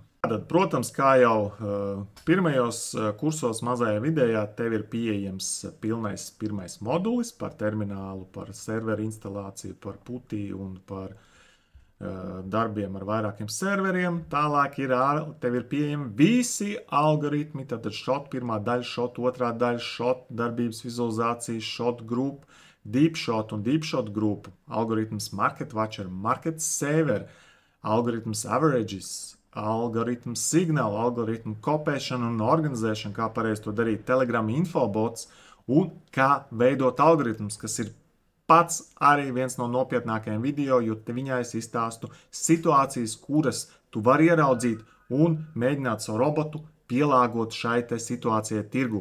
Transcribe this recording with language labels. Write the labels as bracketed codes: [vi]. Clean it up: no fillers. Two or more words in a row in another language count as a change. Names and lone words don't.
[lv] Tad, protams, kā jau pirmajos kursos mazajā vidējā, tev ir pieejams pilnais pirmais modulis par terminālu, par serveru instalāciju, par puti un par darbiem ar vairākiem serveriem. Tālāk tev ir pieejami visi algoritmi, tātad shot pirmā daļa, shot otrā daļa, shot darbības vizualizācija, shot group, deep shot un deep shot grupu, algoritms market watcher, market saver, algoritms averages, algoritmu signālu, algoritmu kopēšanu un organizēšanu, kā pareizi to darīt, Telegram infobots un kā veidot algoritmus, kas ir pats arī viens no nopietnākajiem video, jo te viņā es izstāstu situācijas, kuras tu vari ieraudzīt un mēģināt savu robotu pielāgot šai te situācijai tirgu.